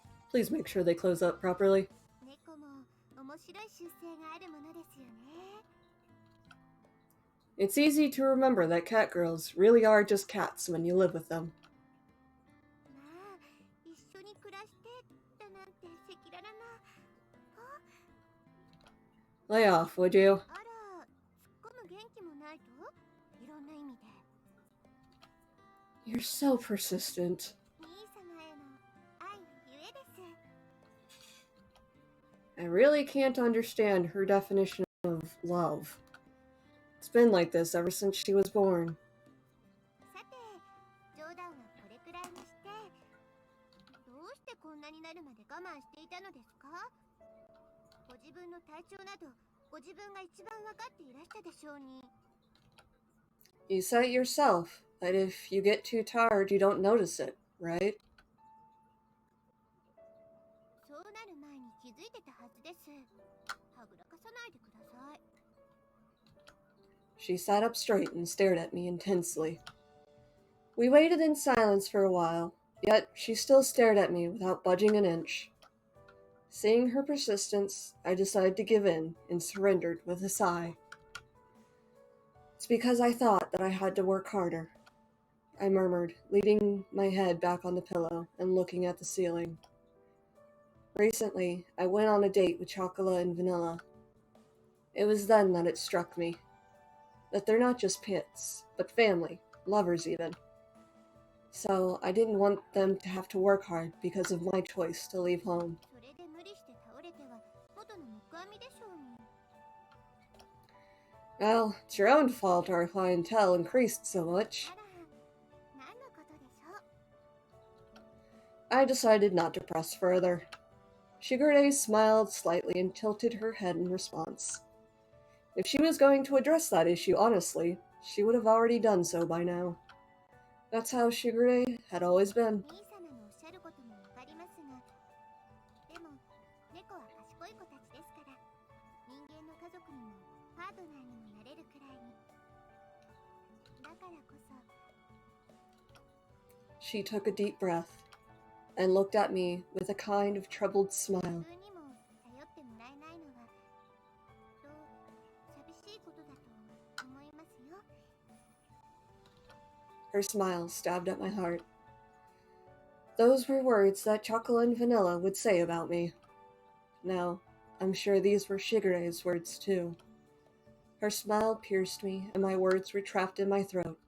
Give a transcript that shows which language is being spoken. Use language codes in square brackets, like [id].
[en] Please make sure they close up properly. [ja] 猫も面白い習性があるものですよね。 [en] It's easy to remember that cat girls really are just cats when you live with them. [ja] まあ、一緒に暮らしてだなんて赤裸々な。 [en] Lay off, would you? [ja] あら、突っ込む元気もないと？いろんな意味で。 [en] You're so persistent. [ja] 兄様への愛のゆえです。 [en] I really can't understand her definition of love. It's been like this ever since she was born. [ja] さて、冗談はこれくらいにして、どうしてこんなになるまで我慢していたのですか？ご自分の体調など、ご自分が一番わかっていらしたでしょうに。 [en] You said it yourself, that if you get too tired, you don't notice it, right? [ja] そうなる前に気づいてたはずです。はぐらかさないでください。 [en] She sat up straight and stared at me intensely. We waited in silence for a while, yet she still stared at me without budging an inch. Seeing her persistence, I decided to give in and surrendered with a sigh. It's because I thought that I had to work harder, I murmured, leaning my head back on the pillow and looking at the ceiling. Recently, I went on a date with Chocolate and Vanilla. It was then that it struck me that they're not just pets, but family, lovers even. So I didn't want them to have to work hard because of my choice to leave home. [ja] それで無理して倒れては元の木阿弥でしょうに。 [en] Well, it's your own fault our clientele increased so much. [ja] あら、何のことでしょう？ [en] I decided not to press further. Shigure smiled slightly and tilted her head in response. If she was going to address that issue honestly, she would have already done so by now. That's how Shigure had always been. [ja] 兄様のおっしゃることもわかりますが、でも猫は賢い子たちですから、人間の家族にもパートナーにもなれるくらいに。だからこそ。 [en] She took a deep breath and looked at me with a kind of troubled smile. [ja] 自分にも頼ってもらえないのは、寂しいことだと思いますよ。 [en] Her smile stabbed at my heart. Those were words that chocolate and vanilla would say about me. Now, I'm sure these were Shigure's words too. Her smile pierced me, and my words were trapped in my throat.